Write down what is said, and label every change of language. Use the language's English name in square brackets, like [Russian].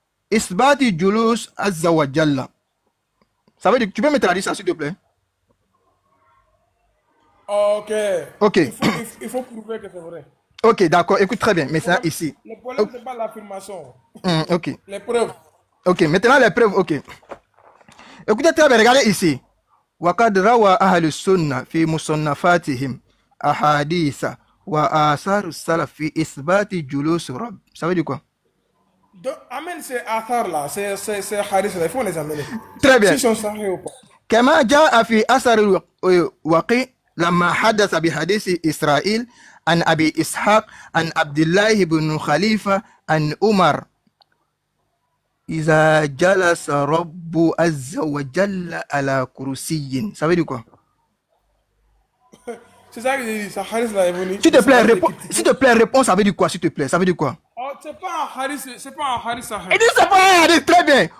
[Arabic] Isbati Julus Azza wa Jalla. [French] Ça veut dire que tu peux me traduire ça s'il te plaît? Ok. Ok. Il faut prouver que c'est vrai. Ok, d'accord. Écoute très bien. Maintenant ici. Le problème, c'est pas l'affirmation. Ok. Les preuves. Ok, maintenant les preuves, ok. Écoutez très bien, regardez ici. [Arabic] وقد روى أهل السنة في مصنفاتهم أحاديث وآثار السلف في إثبات جلوس الرب. [French] Ça veut dire quoi? Donc, amène ces athars là, ces hadiths là, il faut les amener. Très bien. Si sont sahih ou pas. [Arabic] كما جاء في أثر الوقي لما حدث بحديث إسرائيل عن أبي إسحاق عن عبد الله بن خليفة عن عمر إذا جلس رب عز وجل على كرسي. [French] Ça veut dire quoi? C'est ça que j'ai dit, ça hadith là est venu. S'il te plaît, réponds, ça veut dire quoi, s'il te plaît? Ça veut dire quoi? Oh, c'est pas un hadith sahih. Il dit c'est pas un hadith, très bien.